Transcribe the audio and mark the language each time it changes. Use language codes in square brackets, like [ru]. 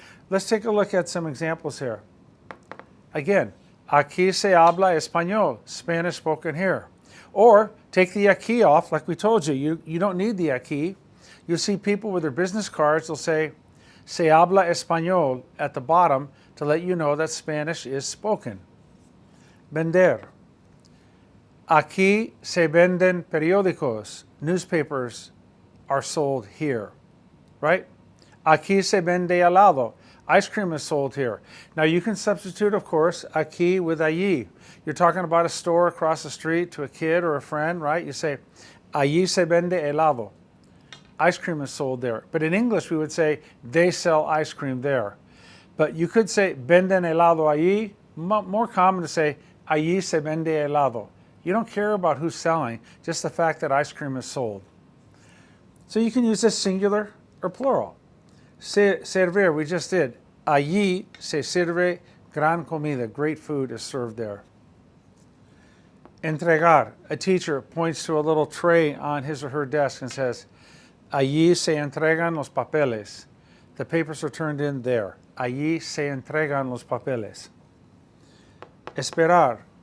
[en] Let's take a look at some examples here. Again, [es] aquí se habla español, [en] Spanish spoken here. Or take the aquí off, like we told you. You don't need the aquí. You'll see people with their business cards, they'll say, [es] se habla español [en] at the bottom to let you know that Spanish is spoken. [es] Vender. Aquí se venden periódicos. [en] Newspapers are sold here, right? [es] Aquí se vende helado. [en] Ice cream is sold here. Now you can substitute, of course, aquí with allí. You're talking about a store across the street to a kid or a friend, right? You say, [es] allí se vende helado. [en] Ice cream is sold there. But in English, we would say, they sell ice cream there. But you could say, [es] venden helado allí. [en] More common to say, [es] allí se vende helado. [en] You don't care about who's selling, just the fact that ice cream is sold. So you can use this singular or plural. Servir, we just did. [es] Allí se sirve gran comida. [en] Great food is served there. Entregar. A teacher points to a little tray on his or her desk and says, [es] allí se entregan los papeles. [en] The papers are turned in there. [es] Allí se entregan los papeles. [en] Esperar.